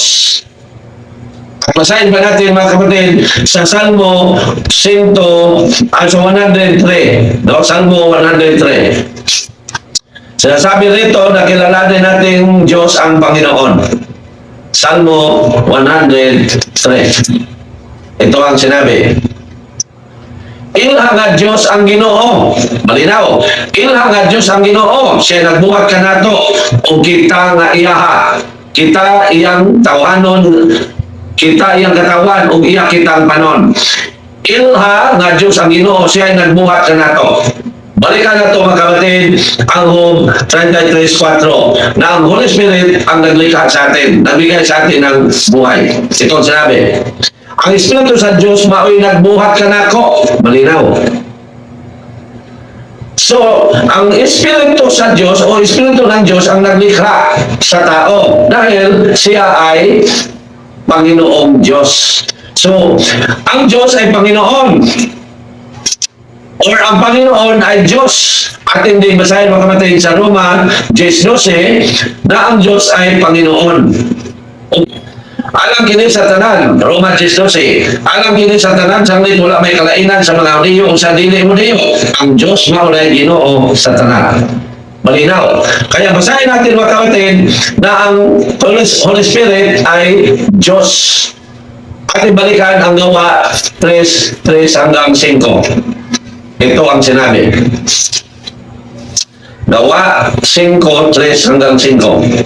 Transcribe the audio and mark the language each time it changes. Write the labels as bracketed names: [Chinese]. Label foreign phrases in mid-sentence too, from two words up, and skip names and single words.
[Filipino] At basahin pa natin mga kapatid sa Salmo 103. No? Salmo 103. Sinasabi rito na kilalanin natin Diyos ang Panginoon. Salmo 103. Ito ang sinabi. [Cebuano] Ilha nga Diyos ang Ginoo. [Filipino] Malinaw. [Cebuano] Ilha nga Diyos ang Ginoo. Siya nagbuhat ka nato o kita nga iyaha. Kita iyang tawanon. Kita iyang katawan o iya kitang panon. Ilha nga Diyos ang Ginoo. Siya nagbuhat ka nato. [Filipino] Balikan na ito mga kapatid, ang Job 33:4 na ang [English] Holy Spirit [Filipino] ang naglikha sa atin, nagbigay sa atin ng buhay. Ito ang sinabi. [Cebuano] Ang Espiritu sa Diyos mao'y nagbuhat ka na ako. [Filipino] Malinaw. So, ang Espiritu sa Diyos o Espiritu ng Diyos ang naglikha sa tao dahil siya ay Panginoong Diyos. So, ang Diyos ay Panginoon or ang Panginoon ay Diyos. At hindi basahin mga kapatid sa Roma 10:12 na ang Diyos ay Panginoon. [Cebuano] Alam kini sa tanan, Roma 10:12. Alam kini sa tanan, sanglit wala may kalainan sa mga riyo o sa dili mo riyo. Ang Diyos maulay Ginoo sa tanan. [Filipino] Malinaw. Kaya basahin natin mga kapatid na ang [English] Holy Spirit [Filipino] ay Diyos. At ibalikan ang Gawa 3:3 hanggang 5. Ito ang sinabi. Gawa 5:3 hanggang 5.